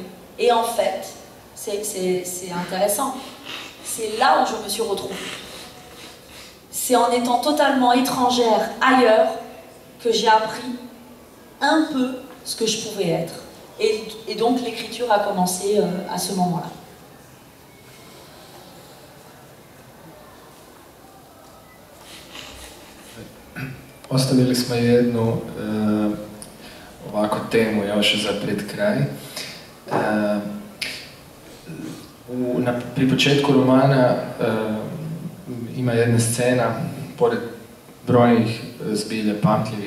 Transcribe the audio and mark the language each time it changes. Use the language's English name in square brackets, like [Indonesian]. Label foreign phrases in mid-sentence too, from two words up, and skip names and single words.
[French] Et en fait, c'est intéressant, c'est là où je me suis retrouvée. C'est en étant totalement étrangère ailleurs que j'ai appris un peu ce que je pouvais être. Et donc, l'écriture a commencé à ce moment-là. [Croatian] Ostavili smo jednu ovako temu još za pred kraj. Pri početku romana ima jedna scena, pored brojnih zbilje pamtljivih